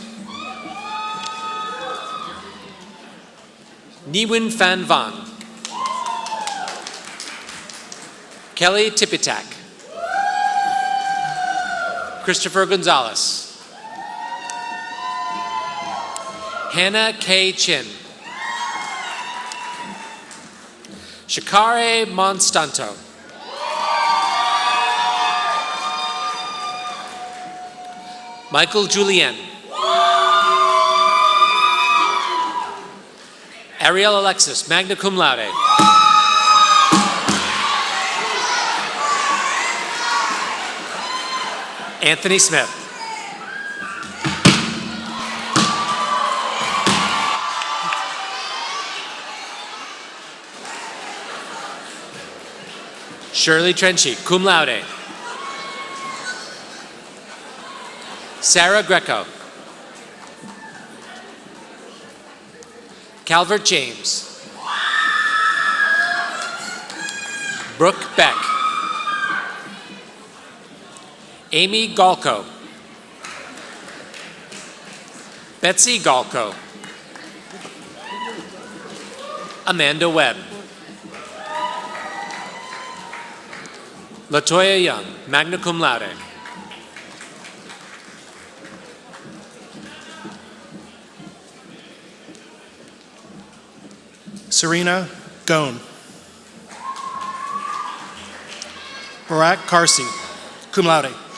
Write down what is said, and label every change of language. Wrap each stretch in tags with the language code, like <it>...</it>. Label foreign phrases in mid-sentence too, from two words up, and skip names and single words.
<en>Niwin Fan Van. Kelly Tipitak. Christopher Gonzalez. Hannah K. Chin. Shakare Monstanto. Michael Julien. Ariel Alexis,</en> <la>magna cum laude.</la> <en>Anthony Smith. Shirley Trenchy,</en> <la>cum laude.</la> <en>Sarah Greco. Calvert James. Brooke Beck. Amy Galco. Betsy Galco. Amanda Webb. Latoya Young,</en> <la>magna cum laude.</la> <en>Serena Gone. Barack Carsey,</en> <la>cum laude.</la>